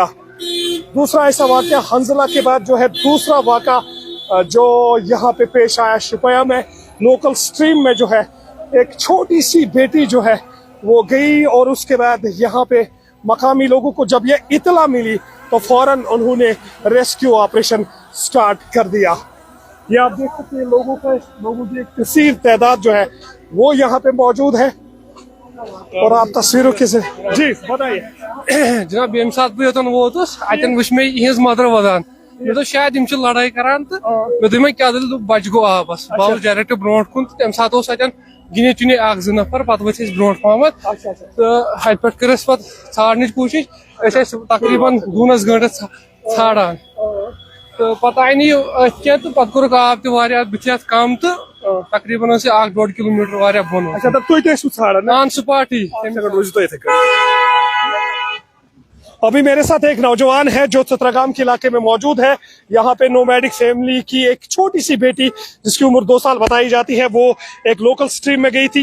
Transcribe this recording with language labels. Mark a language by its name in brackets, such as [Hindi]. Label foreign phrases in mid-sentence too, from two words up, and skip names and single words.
[Hindi] दूसरा ऐसा वाक़या हंजला के बाद जो है दूसरा वाक़या जो यहाँ पे पेश आया शुपया में [English] local stream [Hindi] में जो है एक छोटी सी बेटी जो है वो गई और उसके बाद यहाँ पे मकामी लोगों को जब ये इतला मिली तो फौरन उन्होंने [English] rescue operation start [Hindi] कर दिया। ये आप देख सकते हैं लोगों की एक कसीर तादाद जो है वो यहाँ पे मौजूद है और आप तस्वीरों के से जी बताइए। [Kashmiri] जनाब ये सात बह योतन वोतुस अतन वुच मे इहज मदर वदान मे दोप शायद इम लड़ाई करान तो मे दोप क्या दल बच गो आबस बल डायरेक्ट ब्रोट कुन तम सात अतन गिने चुने 1-2 नफर पत वथ ब्रोट पहम तो अत पे कर छाड़न कोशिश तकरीबन 2 घंटे छाड़ान तो पत आई क्या तो पत कोर आब तथ कम तो तकरीबन 1-1.5 किलोमीटर बोन [English] on spot [Kashmiri] ही। [Hindi] अभी मेरे साथ एक नौजवान है जो चित्रगाम के इलाके में मौजूद है। यहाँ पे [English] nomadic family [Hindi] की एक छोटी सी बेटी जिसकी उम्र 2 साल बताई जाती है वो एक [English] local stream [Hindi] में गई थी।